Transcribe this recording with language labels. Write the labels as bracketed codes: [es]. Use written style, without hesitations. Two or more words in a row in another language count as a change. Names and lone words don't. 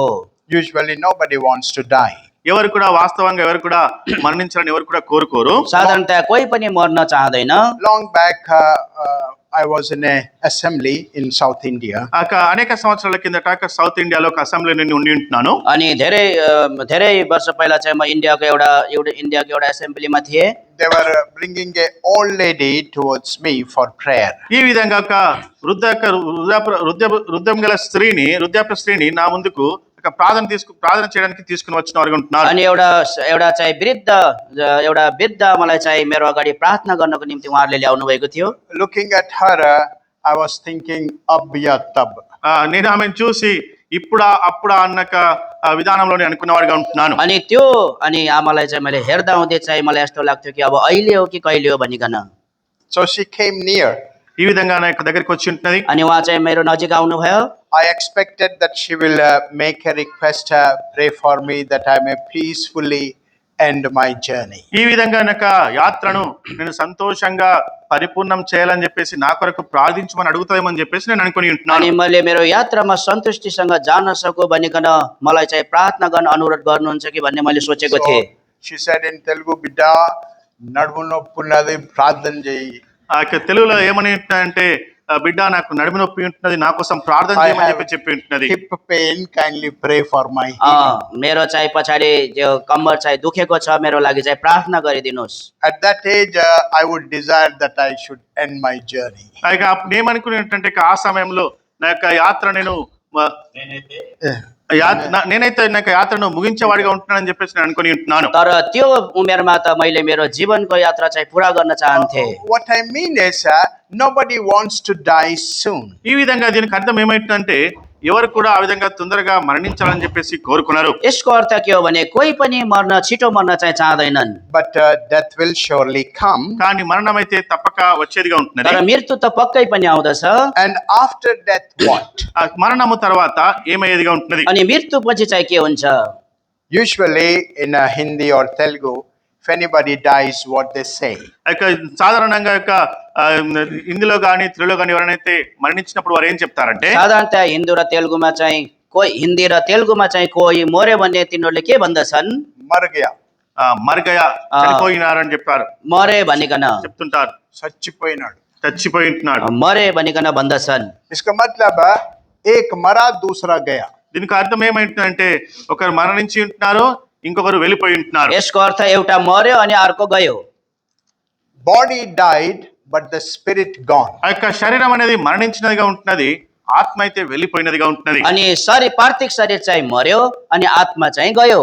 [en] Usually nobody wants to die. [te] ఎవరు కూడా వాస్తవంగా ఎవరు కూడా మరణించాలని ఎవరు కూడా కోరుకోరు. [ne] साधारणतया कोही पनि मर्न चाहदैन। [en] Long back, I was in a assembly in South India. [te] అనేక సంవత్సరాల కిందట సౌత్ ఇండియాలో ఒక అసెంబ్లీ నుండి ఉండి ఉంటున్నాను. [ne] अनि धेरै वर्ष पहिला चाहिँ म इन्डियाको एउटा एसेम्ब्लीमा थिएँ। [en] They were bringing a old lady towards me for prayer. [te] ఈ విధంగా ఒక వృద్ధాప్య స్త్రీని నా ముందుకు ప్రార్థన చేయడానికి తీసుకుని వచ్చిన వారు ఉంటున్నారు. [ne] अनि एउटा चाहिँ एउटा वृद्ध मलाई चाहिँ मेरो अगाडि प्रार्थना गर्नको निम्ति उहाँहरूले ल्याउनु भएको थियो। [en] Looking at her, I was thinking, [hi] अब या तब. [te] నేను ఆమెను చూసి ఇప్పుడా అప్పుడా అన్నక విధానంలోనే అనుకున్నవాడిగా ఉంటున్నాను. [ne] अनि आमालाई चाहिँ मैले हेर्दा हुँदै चाहिँ मलाई यस्तो लाग्थ्यो कि अब अहिले हो कि कहिले हो भनिकन। [en] So she came near. [te] ఈ విధంగా నా దగ్గరికి వచ్చి ఉంటున్నది. [ne] अनि उहाँ चाहिँ मेरो नजिक आउनुभयो। [en] I expected that she will make a request, pray for me that I may peacefully end my journey. [te] ఈ విధంగా నాకు యాత్రను నేను సంతోషంగా పరిపూర్ణం చేయాలని చెప్పేసి నా కొరకు ప్రార్థించమని అడుగుతామని చెప్పేసి నేను అనుకుని ఉంటున్నాను. [ne] अनि मैले मेरो यात्रामा सन्तुष्टिसँग जान सकु भनिकन मलाई चाहिँ प्रार्थना गर्न अनुरोध गर्नुहुन्छ कि भन्ने मैले सोचेको थिएँ। [en] She said in Telugu, "Bidda, [te] నడుము నొప్పి ఉన్నది ప్రార్థన చేయి." తెలుగులో ఏమని అంటే, బిడ్డ నాకు నడుము నొప్పి ఉంటున్నది, నా కోసం ప్రార్థన చేయమని చెప్పి ఉంటున్నది. [en] Hip pain, kindly pray for my [ne] मेरो चाहिँ पछाडि जो कम्मर चाहिँ दुखेको छ, मेरो लागि चाहिँ प्रार्थना गरिदिनुहोस्। [en] At that age, I would desire that I should end my journey. [te] నేమనుకునేటంటే ఆ సమయంలో నా యొక్క యాత్ర నేనైతే నా యాత్రను ముగించేవాడిగా ఉంటున్నానని చెప్పేసి నేను అనుకుని ఉంటున్నాను. [ne] तर त्यो उमेरमा त मैले मेरो जीवनको यात्रा चाहिँ पूरा गर्न चाहन्थे। [en] What I mean is, nobody wants to die soon. [te] ఈ విధంగా దీనికి అర్థం ఏమైందంటే ఎవరు కూడా ఆ విధంగా తొందరగా మరణించాలని చెప్పేసి కోరుకున్నారు. [ne] यसको अर्थ के हो भने कोही पनि छिटो मर्न चाहिँ चाहदैनन्। [en] But death will surely come. [te] కానీ మరణం అయితే తప్పక వచ్చేదిగా ఉంటుంది. [ne] तर मृत्यु त पक्कै पनि आउँदछ। [en] And after death what? [te] మరణము తర్వాత ఏమయ్యేదిగా ఉంటుంది. [ne] अनि मृत्यु पछि चाहिँ के हुन्छ? [en] Usually in Hindi or Telugu, if anybody dies, what they say? [te] సాధారణంగా హిందీలో కానీ తెలుగులో కానీ ఎవరైతే మరణించినప్పుడు వారు ఏం చెప్తారంటే, [ne] साधारणतया हिन्दी र तेलुगुमा चाहिँ कोही मर्यो भने तिनीहरूले के भन्दछन्? [hi] मर गया. [te] మరగయ చనిపోయినారని చెప్పారు. [ne] मरे भनिकन [te] చెప్తుంటారు. చచ్చిపోయినాడు. చచ్చిపోయి ఉంటున్నాడు. [ne] मरे भनिकन भन्दछन्। [hi] इसका मतलब एक मरा दूसरा गया. [te] దీనికి అర్థం ఏమైందంటే ఒకరు మరణించి ఉంటున్నారు, ఇంకొకరు వెళ్ళిపోయి ఉంటున్నారు. [ne] यसको अर्थ एउटा मर्यो अनि अर्को गयो। [en] Body died, but the spirit gone. [te] ఆ యొక్క శరీరం అనేది మరణించినదిగా ఉంటున్నది, ఆత్మ అయితే వెళ్ళిపోయినదిగా ఉంటున్నది. [ne] अनि शरीर पार्थिव शरीर चाहिँ मर्यो अनि आत्मा चाहिँ गयो।